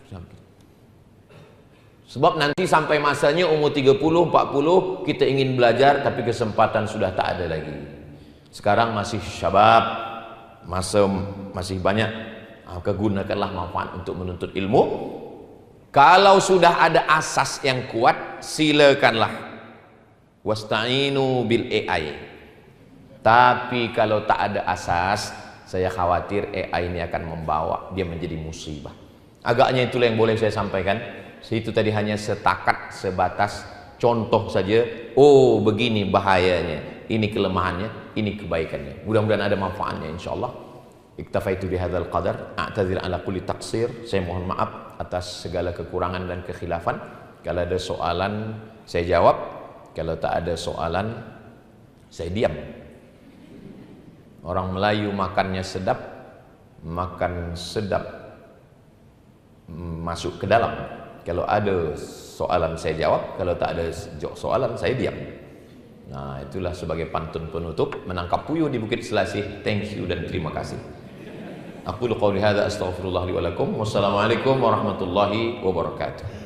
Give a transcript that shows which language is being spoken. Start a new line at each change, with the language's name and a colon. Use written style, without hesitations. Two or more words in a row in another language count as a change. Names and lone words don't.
Malay: Sebab nanti sampai masanya umur 30, 40 kita ingin belajar tapi kesempatan sudah tak ada lagi. Sekarang masih syabab, masa masih banyak, gunakanlah manfaat untuk menuntut ilmu. Kalau sudah ada asas yang kuat, silakanlah.
Arabic: واستعينوا بال AI.
Malay: Tapi kalau tak ada asas, saya khawatir AI ini akan membawa dia menjadi musibah. Agaknya itulah yang boleh saya sampaikan. Itu tadi hanya setakat, sebatas contoh saja. Oh, begini bahayanya, ini kelemahannya, ini kebaikannya. Mudah-mudahan ada manfaatnya insyaallah.
Arabic: اكتفيت بهذا القدر، أعتذر على كل تقصير.
Malay: Saya mohon maaf atas segala kekurangan dan kekhilafan. Kalau ada soalan saya jawab, kalau tak ada soalan saya diam. Orang Melayu makannya sedap, makan sedap masuk ke dalam. Kalau ada soalan saya jawab, kalau tak ada soalan saya diam. Nah, itulah sebagai pantun penutup menangkap puyuh di Bukit Selasih.
English: Thank you
Malay: dan terima kasih.
Arabic: أقول قولي هذا أستغفر الله لي ولكم. والسلام عليكم ورحمة الله وبركاته.